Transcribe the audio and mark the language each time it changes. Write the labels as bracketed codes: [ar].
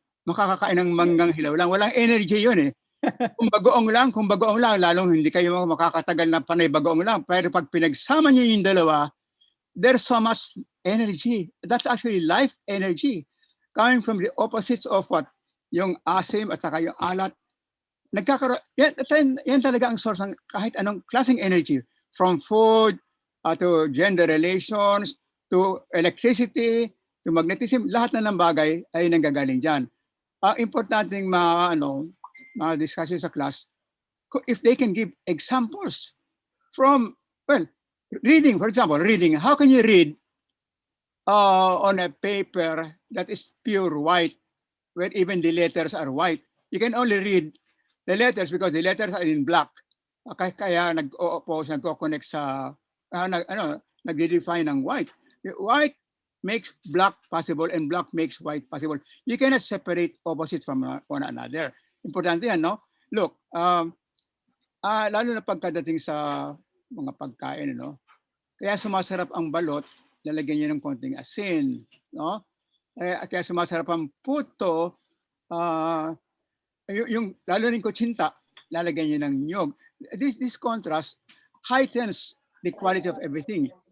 [tl] makakakain ng manggang hilaw lang. Walang energy yun eh. Kung bagoong lang, lalong hindi kayo makakatagal na panay bagoong lang. Pero pag pinagsama niyo yung dalawa, [en] there's so much energy. That's actually life energy. Coming from the opposites of what? [tl] Yung asim at saka yung alat. Yan talaga ang source ng kahit anong klaseng energy. [en] From food, to gender relations, to electricity, to magnetism, [tl] lahat na ng bagay ay nanggagaling dyan. Ang importanteng [en] discussion sa class, if they can give examples from, well, reading, for example, reading. How can you read on a paper that is pure white, where even the letters are white? You can only read the letters because the letters are in black. [tl] Kaya nagko-connect sa, nag-define ng white. [en] White makes black possible and black makes white possible. You cannot separate opposites from one another. [tl] Importante yan, no? Look, lalo na pagkadating sa mga pagkain, no? Kaya sumasarap ang balot, lalagyan niyo ng konting asin, no? Kaya sumasarap ang puto, yung lalo rin kutsinta, lalagyan niyo ng nyog. [en] This contrast heightens the quality of everything.